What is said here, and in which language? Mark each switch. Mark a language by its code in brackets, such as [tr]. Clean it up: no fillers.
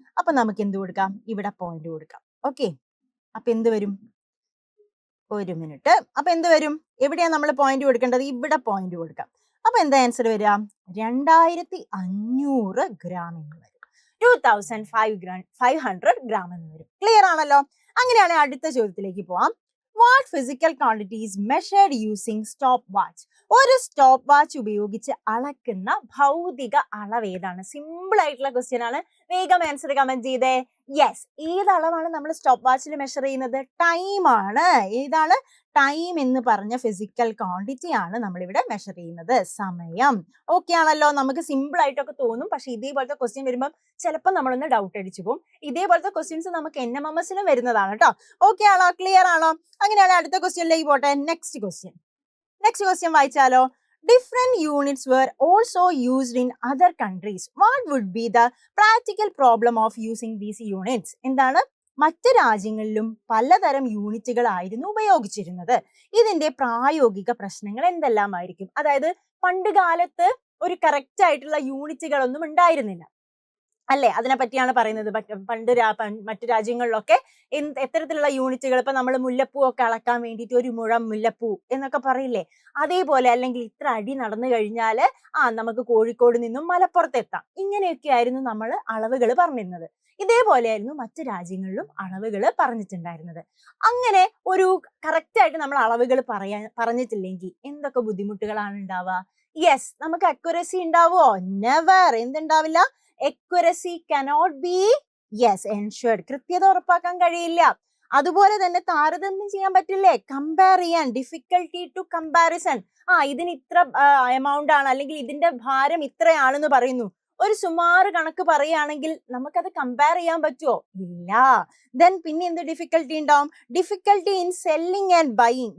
[ml] അപ്പൊ നമുക്ക് എന്ത് കൊടുക്കാം? ഇവിടെ പോയിന്റ് കൊടുക്കാം. ഓക്കെ. അപ്പൊ എന്ത് വരും? ഒരു മിനിറ്റ്. അപ്പൊ എന്ത് വരും? എവിടെയാ നമ്മൾ പോയിന്റ് കൊടുക്കേണ്ടത്? ഇവിടെ പോയിന്റ് കൊടുക്കാം. അപ്പൊ എന്താ ആൻസർ വരിക? 2500 ഗ്രാം എന്ന് വരും. 2500 ഗ്രാം എന്ന് വരും. ക്ലിയർ ആണല്ലോ? അങ്ങനെയാണെങ്കിൽ അടുത്ത ചോദ്യത്തിലേക്ക് പോവാം. [en] What physical quantities measured using stopwatch? [ml] ഒരു സ്റ്റോപ്പ് വാച്ച് ഉപയോഗിച്ച് അളക്കുന്ന ഭൗതിക അളവ് ഏതാണ്? സിമ്പിൾ ആയിട്ടുള്ള ക്വസ്റ്റ്യൻ ആണ്. വേഗം ആൻസർ കമന്റ് ചെയ്തേ. യെസ്, ഏത് അളവാണ് നമ്മൾ സ്റ്റോപ്പ് വാച്ചിൽ മെഷർ ചെയ്യുന്നത്? ടൈം ആണ്. ഏതാണ്? ടൈം എന്ന് പറഞ്ഞ ഫിസിക്കൽ ക്വാണ്ടിറ്റി ആണ് നമ്മളിവിടെ മെഷർ ചെയ്യുന്നത്, സമയം. ഓക്കെ ആണല്ലോ? നമുക്ക് സിമ്പിൾ ആയിട്ടൊക്കെ തോന്നും, പക്ഷെ ഇതേപോലത്തെ ക്വസ്റ്റ്യൻ വരുമ്പോൾ ചിലപ്പോൾ നമ്മളൊന്ന് ഡൗട്ട് അടിച്ചു പോകും. ഇതേപോലത്തെ ക്വസ്റ്റ്യൻസ് നമുക്ക് NMMS വരുന്നതാണ് കേട്ടോ. ഓക്കെ ആണോ? ക്ലിയർ ആണോ? അങ്ങനെയാണ് അടുത്ത ക്വസ്റ്റ്യനിലേക്ക് പോട്ടെ. Next question വായിച്ചാലോ. [en] Different units were also used in other countries. What would be the practical problem of using these units? [ml] എന്താണ്? മറ്റ് രാജ്യങ്ങളിലും പലതരം യൂണിറ്റുകളായിരുന്നു ഉപയോഗിച്ചിരുന്നത്. ഇതിന്റെ പ്രായോഗിക പ്രശ്നങ്ങൾ എന്തെല്ലാമായിരിക്കും? അതായത് പണ്ട് കാലത്ത് ഒരു കറക്റ്റ് ആയിട്ടുള്ള യൂണിറ്റുകളൊന്നും ഉണ്ടായിരുന്നില്ല. അല്ലെ? അതിനെ പറ്റിയാണ് പറയുന്നത്. പണ്ട് മറ്റു രാജ്യങ്ങളിലൊക്കെ എത്തരത്തിലുള്ള യൂണിറ്റുകൾ, ഇപ്പൊ നമ്മൾ മുല്ലപ്പൂ ഒക്കെ അളക്കാൻ വേണ്ടിയിട്ട് 1 മുഴം മുല്ലപ്പൂ എന്നൊക്കെ പറയില്ലേ? അതേപോലെ, അല്ലെങ്കിൽ ഇത്ര അടി നടന്നു കഴിഞ്ഞാല് നമുക്ക് കോഴിക്കോട് നിന്നും മലപ്പുറത്ത് എത്താം. ഇങ്ങനെയൊക്കെ ആയിരുന്നു നമ്മൾ അളവുകൾ പറഞ്ഞിരുന്നത്. ഇതേപോലെയായിരുന്നു മറ്റു രാജ്യങ്ങളിലും അളവുകൾ പറഞ്ഞിട്ടുണ്ടായിരുന്നത്. അങ്ങനെ ഒരു കറക്റ്റ് ആയിട്ട് നമ്മൾ അളവുകൾ പറഞ്ഞിട്ടില്ലെങ്കിൽ എന്തൊക്കെ ബുദ്ധിമുട്ടുകളാണ് ഉണ്ടാവുക? യെസ്, നമുക്ക് അക്യുറസി ഉണ്ടാവോ? Never. എന്തുണ്ടാവില്ല? [en] accuracy cannot be ensured. [ml] കൃത്യത ഉറപ്പാക്കാൻ കഴിയില്ല. അതുപോലെ തന്നെ താരതമ്യം ചെയ്യാൻ പറ്റില്ലേ? കമ്പയർ ചെയ്യാൻ, [en] Difficulty to comparison. [ml] ഇതിന് ഇത്ര എമൗണ്ട് ആണ്, അല്ലെങ്കിൽ ഇതിന്റെ ഭാരം ഇത്രയാണെന്ന് പറയുന്നു. ഒരു സുമാറ് കണക്ക് പറയുകയാണെങ്കിൽ നമുക്കത് കമ്പയർ ചെയ്യാൻ പറ്റുമോ? ഇല്ല. ദെൻ പിന്നെ എന്ത് ഡിഫിക്കൽട്ടി ഉണ്ടാവും? [en] Difficulty in selling and buying.